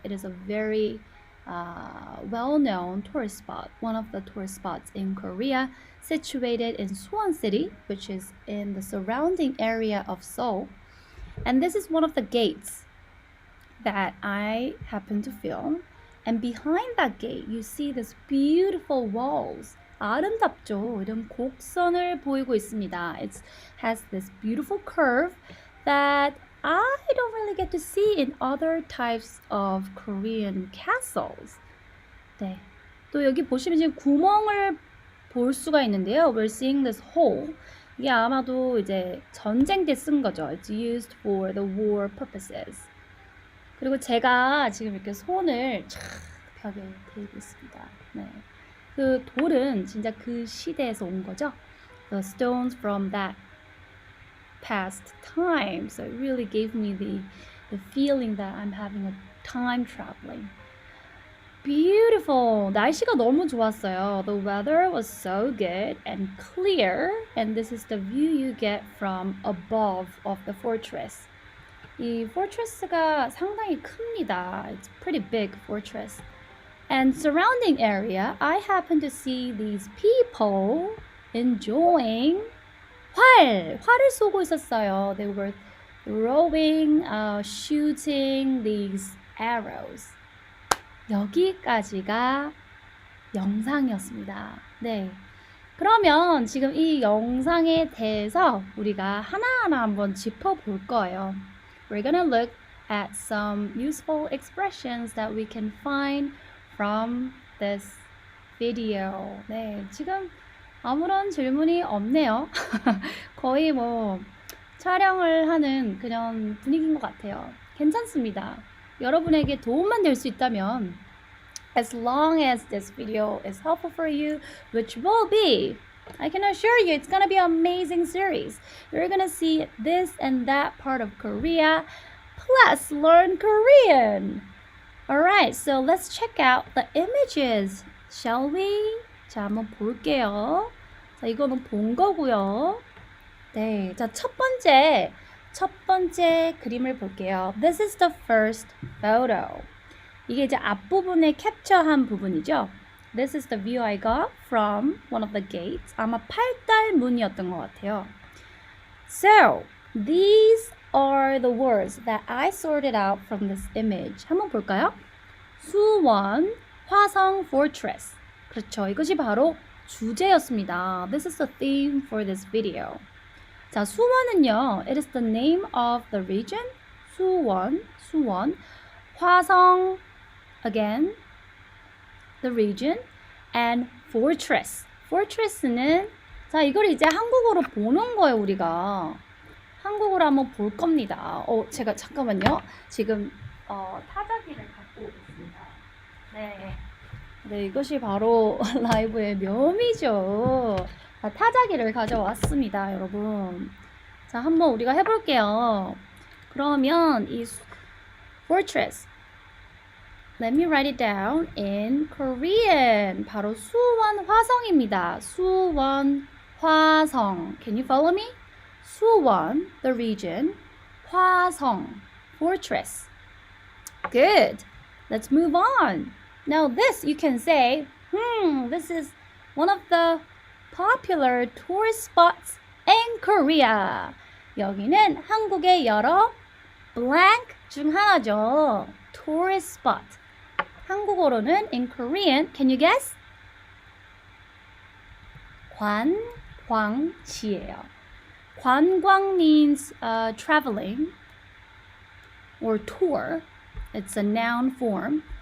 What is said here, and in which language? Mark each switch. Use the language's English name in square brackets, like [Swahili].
[English] It is a very well-known tourist spot, one of the tourist spots in Korea, situated in Suwon City, which is in the surrounding area of Seoul. And this is one of the gates that I happen to film. And behind that gate, you see this beautiful walls. [Korean] 아름답죠? 이런 곡선을 보이고 있습니다. [English] It has this beautiful curve that I don't really get to see in other types of Korean castles. [Korean] 네. 또 여기 보시면 지금 구멍을 볼 수가 있는데요. [English] We're seeing this hole. [Korean] 이게 아마도 이제 전쟁 때 쓴 거죠. [English] It's used for the war purposes. [Korean] 그리고 제가 지금 이렇게 손을 촥 벽에 대고 있습니다. 네. 그 돌은 진짜 그 시대에서 온 거죠. [English] The stones from that past time. So it really gave me the feeling that I'm having a time traveling. Beautiful. [Korean] 날씨가 너무 좋았어요. [English] The weather was so good and clear. And this is the view you get from above of the fortress. [Korean] 이 fortress가 상당히 큽니다. [English] It's a pretty big fortress. And surrounding area, I happen to see these people enjoying [Korean] 활을 쏘고 있었어요. [English] They were throwing, shooting these arrows. [Korean] 여기까지가 영상이었습니다. 네. 그러면 지금 이 영상에 대해서 우리가 하나하나 한번 짚어볼 거예요. [English] We're gonna look at some useful expressions that we can find from this video. [Korean] 네, 지금 아무런 질문이 없네요. 거의 뭐 촬영을 하는 그런 분위기인 것 같아요. 괜찮습니다. 여러분에게 도움만 될 수 있다면 [English] as long as this video is helpful for you, which will be, I can assure you it's gonna be an amazing series. You're gonna see this and that part of Korea, plus learn Korean. Alright, so let's check out the images, shall we? [Korean] 자, 한번 볼게요. 자, 이거는 본 거고요. 네, 자, 첫 번째 그림을 볼게요. [English] This is the first photo. [Korean] 이게 이제 앞부분에 캡처한 부분이죠. [English] This is the view I got from one of the gates. [Korean] 아마 팔달문이었던 것 같아요. [English] So, these are the words that I sorted out from this image. [Korean] 한번 볼까요? 수원, 화성 fortress. 그렇죠. 이것이 바로 주제였습니다. [English] This is the theme for this video. [Korean] 자, 수원은요. [English] It is the name of the region. [Korean] 수원. [English] 화성, again, the region. And fortress. [Korean] fortress는 자, 이걸 이제 한국어로 보는 거예요, 우리가. 한국어로 한번 볼 겁니다. 제가 잠깐만요. 지금 타자기를 갖고 오겠습니다. 네, 이것이 바로 라이브의 묘미죠. 타자기를 가져왔습니다, 여러분. 자, 한번 우리가 해볼게요. 그러면 이 [English] fortress, let me write it down in Korean. [Korean] 바로 수원 화성입니다. 수원 화성. [English] Can you follow me? [Korean] 수원, [English] the region. 화성, fortress. Good. Let's move on. Now this, you can say, this is one of the popular tourist spots in Korea. [Korean] 여기는 한국의 여러 blank 중 하나죠. [English] Tourist spot. [Korean] 한국어로는 [English] in Korean, can you guess? [Korean] 관광지예요. [English] 관광 means traveling or tour. It's a noun form.